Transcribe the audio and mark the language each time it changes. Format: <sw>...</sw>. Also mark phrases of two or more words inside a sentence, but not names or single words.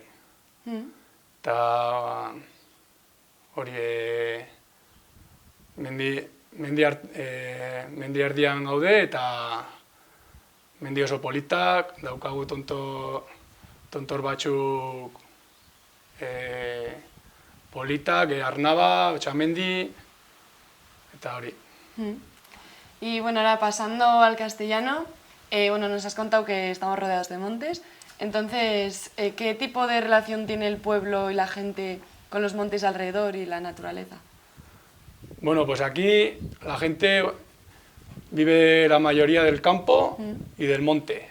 <eu>Eta hori mendi erdian gaude eta mendi oso politak, daukagu tontor batzuk politak, Arnaba, Otxamendi, eta hori.</eu> <es>Y ahora pasando al castellano, nos has contado que estamos rodeados de montes. Entonces, ¿qué tipo de relación tiene el pueblo y la gente con los montes alrededor y la naturaleza? Pues aquí la gente vive la mayoría del campo y del monte.</es>